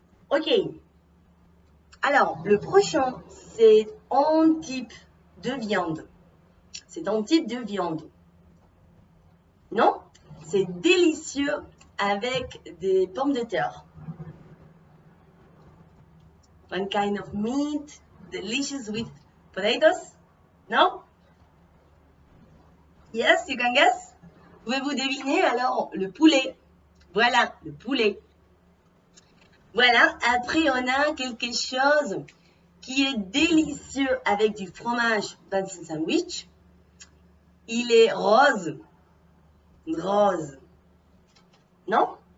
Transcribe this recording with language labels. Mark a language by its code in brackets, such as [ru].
[fr] Ok. Alors, le prochain, c'est un type de viande. C'est un type de viande. Non? C'est délicieux avec des pommes de terre. [en] One kind of meat, delicious with potatoes. [fr] Non? [en] Yes, you can guess? [fr] Pouvez-vous deviner alors le poulet? Voilà, le poulet. Voilà, après on a quelque chose qui est délicieux avec du fromage dans un sandwich. Il est rose. Rose. Non?